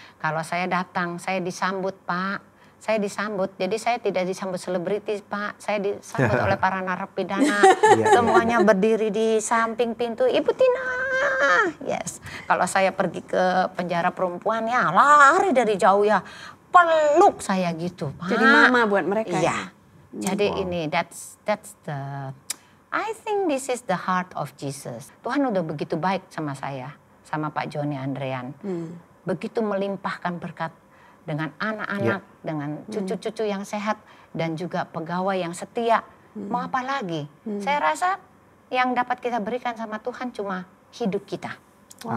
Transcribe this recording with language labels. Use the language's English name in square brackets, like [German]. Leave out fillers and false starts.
[Indonesian] Kalau saya datang, saya disambut Pak. Saya disambut, jadi saya tidak disambut selebriti Pak. Saya disambut oleh para narapidana. Semuanya berdiri di samping pintu. Ibu Tina, yes. Kalau saya pergi ke penjara perempuan ya lari dari jauh ya. Peluk saya gitu Pak. Jadi mama buat mereka. Iya. Jadi ini, [English] that's the, I think this is the heart of Jesus. [Indonesian] Tuhan udah begitu baik sama saya, sama Pak Joni Andrean. Begitu melimpahkan berkat dengan anak-anak, dengan cucu-cucu yang sehat, dan juga pegawai yang setia. Mau apa lagi? Saya rasa yang dapat kita berikan sama Tuhan cuma hidup kita. [English] Wow.